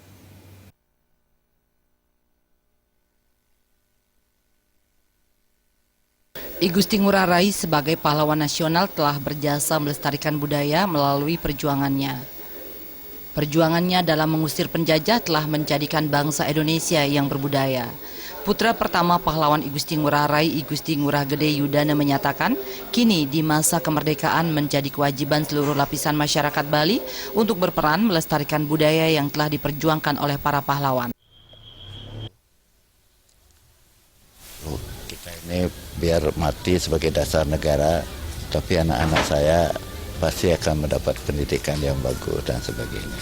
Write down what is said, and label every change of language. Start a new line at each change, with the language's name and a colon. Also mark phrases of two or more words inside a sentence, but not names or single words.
Indonesian: I Gusti Ngurah Rai sebagai pahlawan nasional telah berjasa melestarikan budaya melalui perjuangannya. Perjuangannya dalam mengusir penjajah telah menjadikan bangsa Indonesia yang berbudaya. Putra pertama pahlawan I Gusti Ngurah Rai, I Gusti Ngurah Gede Yudana menyatakan, kini di masa kemerdekaan menjadi kewajiban seluruh lapisan masyarakat Bali untuk berperan melestarikan budaya yang telah diperjuangkan oleh para pahlawan. Kita ini biar mati sebagai dasar negara, tapi anak-anak saya pasti akan mendapat pendidikan yang bagus dan sebagainya.